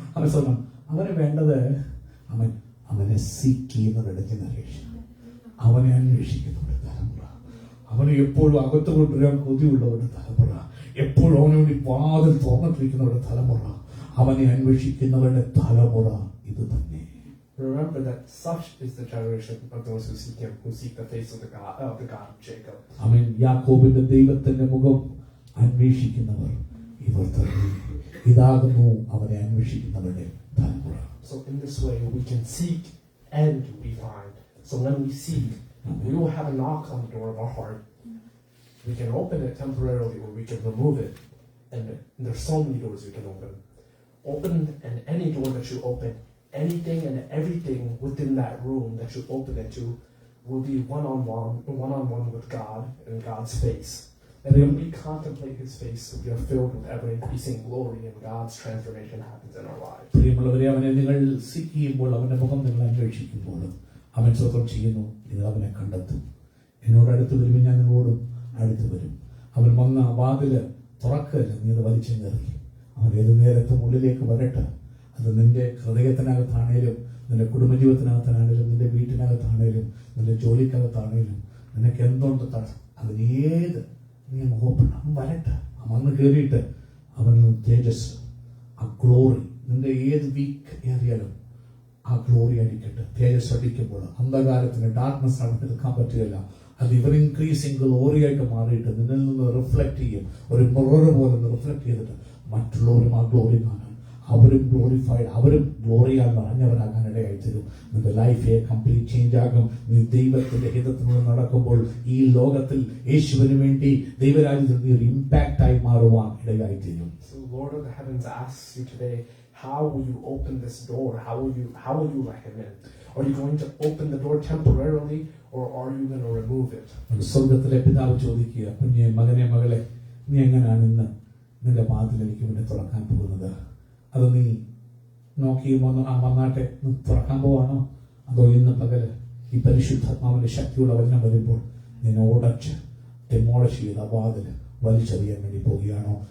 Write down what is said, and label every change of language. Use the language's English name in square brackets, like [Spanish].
[Malayalam] അവൻ സ്വന്തം അവന് വേണ്ടത് അവനെ സീക്ക് ചെയ്യുന്നവരുടെ ജനറേഷൻ, അവനെ അന്വേഷിക്കുന്നവരുടെ തലമുറ, അവനെ എപ്പോഴും അകത്ത് കൊണ്ടുവരാൻ കൊതിയുള്ളവരുടെ തലമുറ, എപ്പോഴും അവന് വേണ്ടി വാതിൽ തുറന്നിട്ടിരിക്കുന്നവരുടെ തലമുറ, അവനെ അന്വേഷിക്കുന്നവരുടെ തലമുറ ഇത് തന്നെ. [English] Remember that such is the generation of those who seek Him, who seek the face of the God of Jacob. [Malayalam] ആമേൻ. യാക്കോബിന്റെ ദൈവത്തിന്റെ മുഖം അന്വേഷിക്കുന്നവർ ഇവർ തന്നെ. ഇതാകുന്നു അവനെ അന്വേഷിക്കുന്നവരുടെ തലമുറ. [English] So in this way we can seek and we find. So when we seek, we will have a knock on the door of our heart. We can open it temporarily or we can remove it. And there's so many doors we can open. Open, and any door that you open, anything and everything within that room that you open it to will be one-on-one with God and God's face. And when we contemplate His face, we are filled with ever-increasing glory, and God's transformation happens in our lives. [Malayalam] പ്രിയമുള്ളവരെ, അവനെ നിങ്ങൾ seek ചെയ്യുമ്പോൾ, അവന്റെ മുഖം നിങ്ങൾ അന്വേഷിക്കുമ്പോൾ, അവൻ സ്വന്തം ചെയ്യുന്നു, ഇത് അവനെ കണ്ടെത്തും. എന്നോട് അടുത്ത് വരുമ്പോൾ ഞാൻ നിങ്ങളോടും അടുത്ത് വരും. അവൻ വന്ന വാതില് തുറക്കല്ല, നീ അത് വലിച്ചു കയറി. അവൻ ഏത് നേരത്തും ഉള്ളിലേക്ക് വരട്ടെ. അത് നിന്റെ ഹൃദയത്തിനകത്താണേലും, നിന്റെ കുടുംബജീവിതത്തിനകത്താണേലും, നിന്റെ വീട്ടിനകത്താണേലും, നിന്റെ ജോലിക്കകത്താണേലും, നിനക്ക് എന്തുകൊണ്ട് അതിന് ഏത് നീ ഓപ്പൺ അവൻ വരട്ടെ. വന്ന് കയറിയിട്ട് അവൻ തേജസ്, ആ ഗ്ലോറി, നിന്റെ ഏത് വീക്ക് ഏറിയാലും ആ ഗ്ലോറി അടിക്കട്ടെ. തേജസ് അടിക്കുമ്പോൾ അന്ധകാരത്തിന് ഡാർക്ക്നെസ് അവിടെ നിൽക്കാൻ പറ്റുകയില്ല. അത് ഇവർ ഇൻക്രീസിങ് ഗ്ലോറി ആയിട്ട് മാറിയിട്ട് നിന്നിൽ നിന്ന് റിഫ്ലക്ട് ചെയ്യും. ഒരു മിറർ പോലെ റിഫ്ലക്ട് ചെയ്തിട്ട് മറ്റുള്ളവരും ആ ഗ്ലോറി കാണാൻ, അവരും ഗ്ലോറിഫൈഡ്, അവരും ഗ്ലോറിയാൽ നിറഞ്ഞവരാകാൻ ഇടയായി തരും. നിന്റെ ലൈഫ് കംപ്ലീറ്റ് ചേഞ്ച് ആകും. നീ ദൈവത്തിന്റെ ഹിതത്തിലൂടെ നടക്കുമ്പോൾ ഈ ലോകത്തിൽ യേശുവിന് വേണ്ടി ദൈവരാജ്യത്തിൽ നീ ഒരു ഇമ്പാക്ട് ആയി മാറുവാൻ ഇടയായി തീരും. [English] So Lord of the heavens asks you today, how will you open this door? How will you let Him in? Are you going to open the door temporarily, or are you going to remove it? [Malayalam] സ്വർഗത്തിലെ പിതാവ് ചോദിക്കുക, കുഞ്ഞെ, മകനെ, മകളെ, നീ എങ്ങനെയാണ് ഇന്ന് നിന്റെ വാതിൽ എനിക്ക് വേണ്ടി തുറക്കാൻ പോകുന്നത്? അത് നീ നോക്കി വന്നാട്ടെ തുറക്കാൻ പോവാണോ? അതോ ഇന്ന് പകല് ഈ പരിശുദ്ധാത്മാവിന്റെ ശക്തിയുള്ള വചനം വരുമ്പോൾ നിന്നെ ഉടച്ച് ഡെമോളിഷ് ചെയ്ത് ആ വാതില് വലിച്ചെറിയാൻ വേണ്ടി പോവുകയാണോ?